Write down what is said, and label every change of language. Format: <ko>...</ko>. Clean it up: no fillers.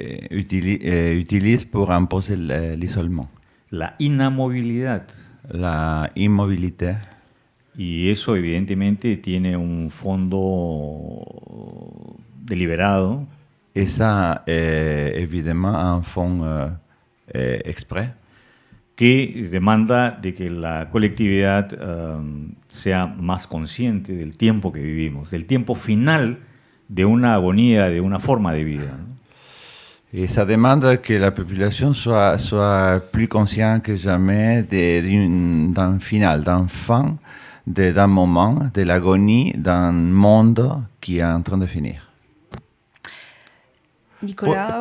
<fr>utilisent pour imposer l'isolement,</fr> <es>la inamovilidad.</es> <fr>la immobilité.</fr> <es>Y eso evidentemente tiene un fondo deliberado</es> <fr>Et ça, évidemment, un fond exprès</fr> <es>que demanda de que la colectividad sea más consciente del tiempo que vivimos, del tiempo final de una agonía, de una forma de vida, ¿no?</es> <fr>et ça demande que la population soit plus consciente que jamais d'un final, d'un fin, d'un moment, de l'agonie d'un monde qui est en train de finir. Nicolas,</fr>